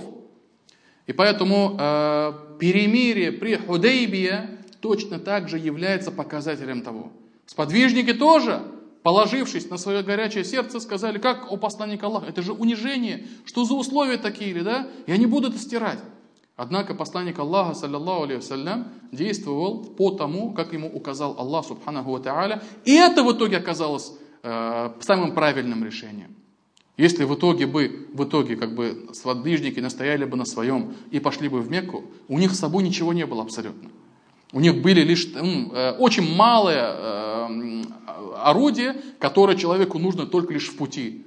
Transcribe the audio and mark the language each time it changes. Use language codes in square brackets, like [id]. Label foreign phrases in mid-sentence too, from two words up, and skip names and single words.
[ru] И поэтому перемирие при Худайбие точно так же является показателем того. Сподвижники тоже, положившись на свое горячее сердце, сказали, как о посланнике Аллаха, это же унижение, что за условия такие, да? Я не буду это стирать. Однако посланник Аллаха, [ar] صلى الله عليه وسلم, [ru] действовал по тому, как ему указал Аллах, [ar] سبحانه وتعالى, [ru] и это в итоге оказалось самым правильным решением. Если в итоге как бы сподвижники настояли бы на своем и пошли бы в Мекку, у них с собой ничего не было абсолютно. У них были лишь очень малое орудие, которое человеку нужно только лишь в пути.